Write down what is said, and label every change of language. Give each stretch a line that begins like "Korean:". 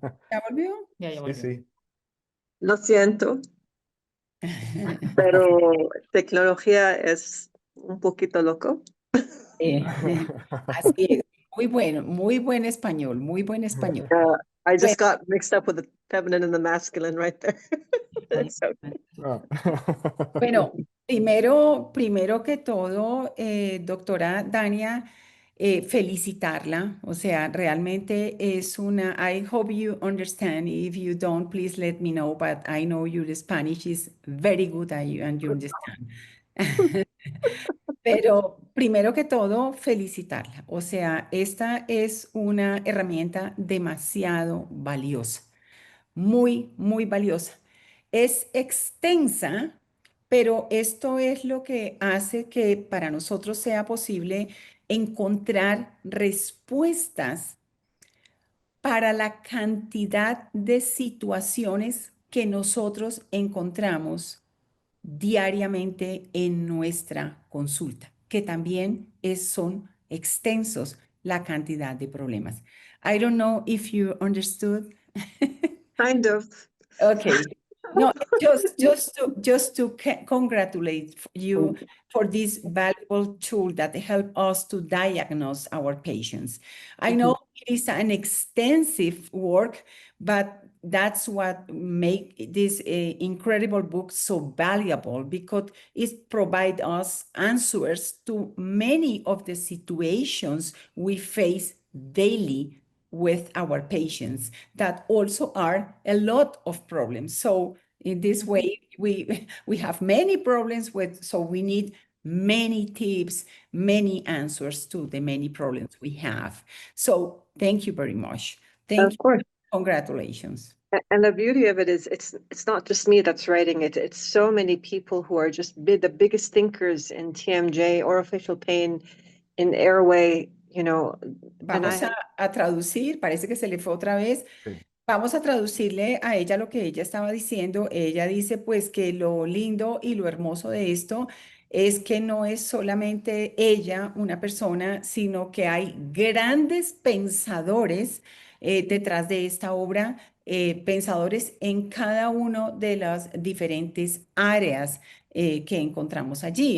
Spanish: ¿Ya volvió? Ya Sí, volvió. sí. Lo siento, pero tecnología es un poquito loco. Así es. Muy bueno, muy buen español, muy buen español.
English: I
Spanish: Bueno,
English: just got mixed up with the feminine and the masculine right there. So, Ah.
Spanish: bueno, primero que todo, doctora Dania, felicitarla. O sea, realmente es una,
English: I hope you understand. If you don't, please let me know, but I know your Spanish is very good and you understand.
Spanish: Pero primero que todo, felicitarla. O sea, esta es una herramienta demasiado valiosa, muy, muy valiosa. Es extensa, pero esto es lo que hace que para nosotros sea posible encontrar respuestas para la cantidad de situaciones que nosotros encontramos diariamente en nuestra consulta, que también son extensos la cantidad de problemas.
English: I don't know if you understood. kind of. Okay. No, just to congratulate you for this valuable tool that help us to diagnose our patients. I know it is an extensive work, but that's what make this incredible book so valuable because it provide us answers to many of the situations we face daily with our patients that also are a lot of problems. So in this way, we have many problems with, so we need many tips, many answers to the many problems we have. So thank you very much. Thank Of you. course. Congratulations. And the beauty of it is it's not just me that's writing it. It's so many people who are just the biggest thinkers in TMJ, oropharyngeal pain, in airway, you know. And
Spanish: Vamos a traducir, parece que se le fue otra vez. Sí. Vamos a traducirle a ella lo que ella estaba diciendo. Ella dice pues que lo lindo y lo hermoso de esto es que no es solamente ella una persona, sino que hay grandes pensadores detrás de esta obra, pensadores en cada una de las diferentes áreas que encontramos allí.